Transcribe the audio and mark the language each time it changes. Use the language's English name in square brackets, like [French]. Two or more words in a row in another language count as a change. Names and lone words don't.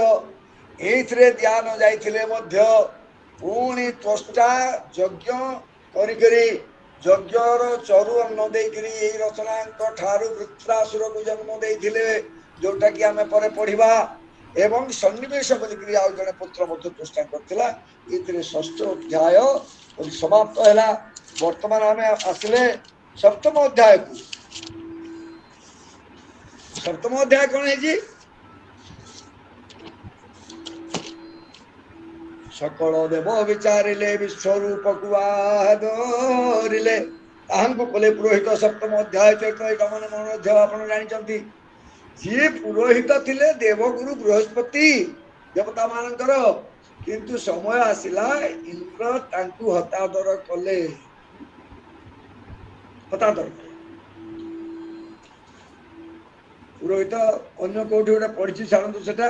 [Odia] ଏଇଥିରେ ଧ୍ୟାନ ଯାଇଥିଲେ ମଧ୍ୟ ପୁଣି ତ୍ୱଷ୍ଟା ଯଜ୍ଞ କରିକିରି ଯଜ୍ଞର ଚରୁ ଅନ୍ନ ଦେଇକିରି ଏଇ ରଚନାଙ୍କ ଠାରୁ ବୃତ୍ରାସୁରକୁ ଜନ୍ମ ଦେଇଥିଲେ, ଯୋଉଟା କି ଆମେ ପରେ ପଢିବା। ଏବଂ ସନ୍ନିବେଶ ବୋଲିକିରି ଆଉ ଜଣେ ପୁତ୍ର ମଧ୍ୟ ତ୍ୱଷ୍ଟା କରିଥିଲା। ଏଥିରେ ଷଷ୍ଠ ଅଧ୍ୟାୟ ସମାପ୍ତ ହେଲା। ବର୍ତ୍ତମାନ ଆମେ ଆସିଲେ ସପ୍ତମ ଅଧ୍ୟାୟକୁ। ସପ୍ତମ ଅଧ୍ୟାୟ କଣ ହେଇଛି? ସକଳ ଦେବ ବିଚାରିଲେ ବିଶ୍ୱରୂପକୁ ଆଦରିଲେ ତାହାଙ୍କୁ କଲେ ପୁରୋହିତ। ସପ୍ତମ ଅଧ୍ୟାୟ ଚୈତ୍ରମାନ ମଧ୍ୟ ଆପଣ ଜାଣିଛନ୍ତି। ଯିଏ ପୁରୋହିତ ଥିଲେ ଦେବଗୁରୁ ବୃହସ୍ପତି ଦେବତା ମାନଙ୍କର, କିନ୍ତୁ ସମୟ ଆସିଲା ଇନ୍ଦ୍ର ତାଙ୍କୁ ହତାଦର କଲେ। ହତାଦର ପୁରୋହିତ ଅନ୍ୟ କୋଉଠି ଗୋଟେ ପଢିଛି, ଛାଡ଼ନ୍ତୁ ସେଟା।